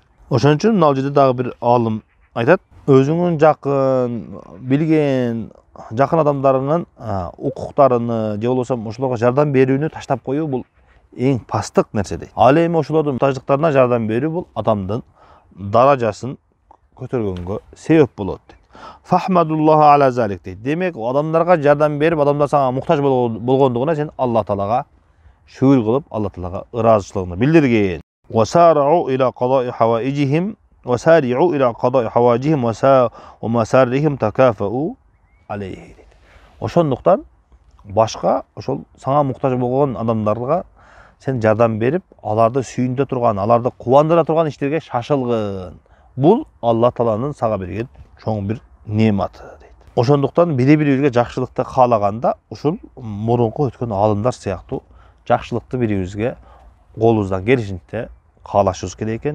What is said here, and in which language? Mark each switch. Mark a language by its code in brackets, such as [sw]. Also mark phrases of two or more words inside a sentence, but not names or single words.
[ky] Ошон үчүн мына жерде дагы бир алым айтат, өзүңүн жакын, билген, жакын адамдарынын укуктарыны, же болбосо ошолорго жардам берүүнү таштап коюу бул эң пастык нерсе дейт. Ал эми ошолордун муктаждыктарына жардам берүү бул адамдын даражасын көтөргөнгө себеп болот дейт. [ar] فأحمد الله على ذلك дейт. [ky] Демек, адамдарга жардам берип, адамдар сага муктаж болгондугуна сен Алла Таалага шүгүр кылып, Алла Таалага ыраазычылыгын билдирген. [ar] والسعي إلى قضاء حوائجهم، والسعي إلى قضاء حوائجهم ومسارهم تكافؤ عليه дейт. [ky] Ошондуктан башка ошол сага муктаж болгон адамдарга сен жардам берип, аларды сүйүндө турган, аларды кубандыра турган иштерге шашылгын. Бул Алла Тааланын сага берген чоң бир неаматы дейт. Ошондуктан бири-бирибизге жакшылыкты каалаганда, ушул мурунку өткөн алымдар сыяктуу жакшылыкты бирибизге колубуздан келишинче каалашыбыз керек экен.